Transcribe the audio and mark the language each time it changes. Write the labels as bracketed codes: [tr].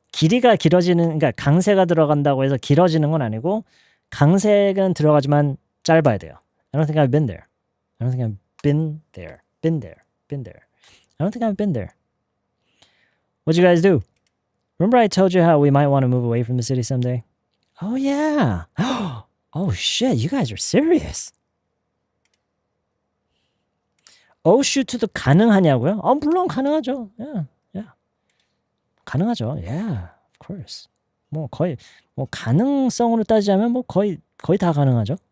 [ko] 길이가 길어지는, 그러니까 강세가 들어간다고 해서 길어지는 건 아니고 강세는 들어가지만 짧아야 돼요. [en] I don't think I've been there. I don't think I've been there. Been there. Been there. I don't think I've been there. What'd you guys do? Remember I told you how we might want to move away from the city someday? Oh, yeah. Oh, shit. You guys are serious. [ko] Oh, shoot도 가능하냐고요? 물론 가능하죠. Yeah, yeah. 가능하죠. [en] Yeah, of course. [ko] 뭐 거의 뭐 가능성으로 따지자면 뭐 거의 다 가능하죠.